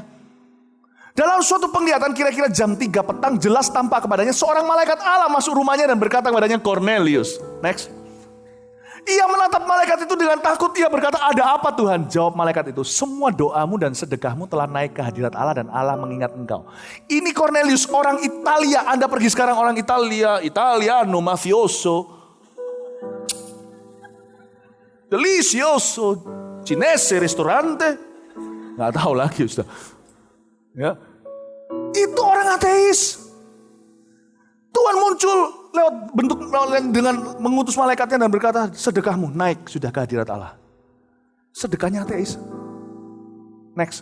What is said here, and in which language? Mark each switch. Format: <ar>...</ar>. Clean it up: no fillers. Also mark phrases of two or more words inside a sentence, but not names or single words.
<id>Dalam suatu penglihatan kira-kira jam 3 petang jelas tampak kepadanya seorang malaikat Allah masuk rumahnya dan berkata kepadanya, Cornelius. Next. Ia menatap malaikat itu dengan takut. Ia berkata, ada apa Tuhan? Jawab malaikat itu, semua doamu dan sedekahmu telah naik ke hadirat Allah dan Allah mengingat engkau. Ini Cornelius, orang Italia. Anda pergi sekarang orang Italia,</id> <it>Italiano, mafioso, delicioso, cinese, ristorante.</it> <id>Gak tahu lagi Ustaz. Ya. Itu orang ateis. Tuhan muncul lewat bentuk dengan mengutus malaikatnya dan berkata, sedekahmu naik sudah ke hadirat Allah. Sedekahnya ateis. Next.</id>